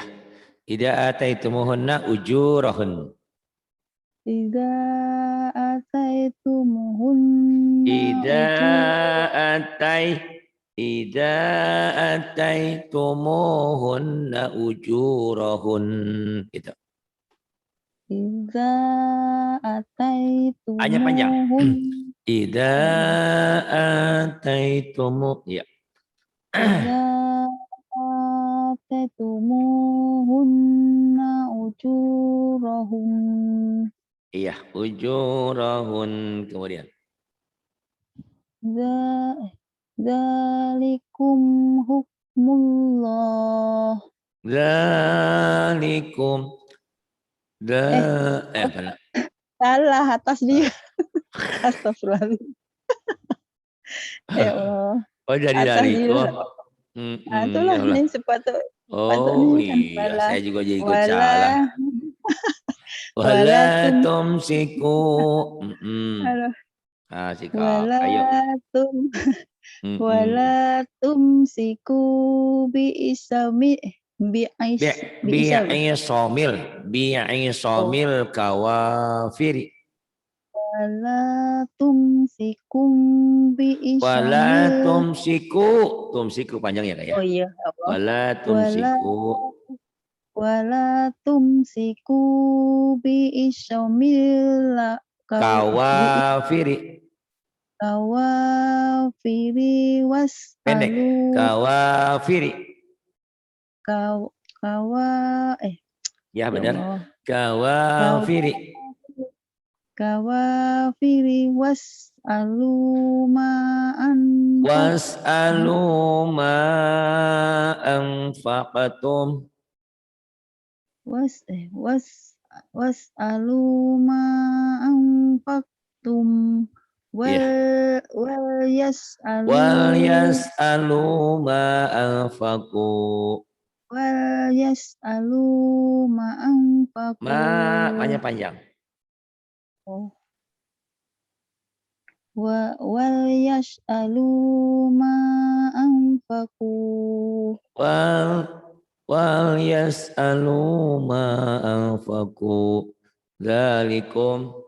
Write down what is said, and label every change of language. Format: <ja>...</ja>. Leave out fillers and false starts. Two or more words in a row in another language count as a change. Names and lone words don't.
<ar>إذا آتيتموهن أجورهن. Idza ataitumuhunna إذا إذا آتيتموهن أجورهن.</ar> <id>Gitu.</id> <ar>Idza</ar> <id>Hanya panjang.</id> <ar>ataitumuhun. إذا آتيتمو. Ya. إذا آتيتموهن أجورهم.</ar> <id>Iya,</id> <ar>ujurahun. Kemudian. ذلكم حكم الله. Zalikum.</ar> <id>Apa? Salah atas dia. Astagfirullahaladzim. Ya Allah. Oh, jadi Atas dariku. dia. Itulah Ya Allah. ini sepatutnya Oh kan iya, saya juga jadi ikut</id> <ar>wala</ar> <id>salah.</id> <ar>wala Wala tum tumsiku.</ar> <id>aduh, Ah, sikap.</id> <ar>wala</ar> <id>Ayo.</id> <ar>تم ولا تمسكوا بعصام بعيس بعصام Bi'i oh صم الكوافر. ولا تمسكوا ب Wala isamil.</ar> <id>tumsiku panjang ya kak ya. Oh iya apa</id> <ar>Wala wala tumsiku تمسكوا بعصم ب kawafiri. kawafiri</ar> <id>Pendek.</id> <ar>alu Kawafiri. kawa</ar> <id>Ya ya benar. Allah</id> <ar>Kawafiri. kawafiri واسألوا ما أنفقتم. واسألوا ما أنفقتم</ar> <id>Iya.</id> <ar>وليسألوا وليسألوا ما أنفقوا. وليسألوا ما أنفقوا.</ar> <id>Banyak panjang.</id> <ar>Oh. وليسألوا ما أنفقوا. وليسألوا ما أنفقوا. Dzalikum</ar>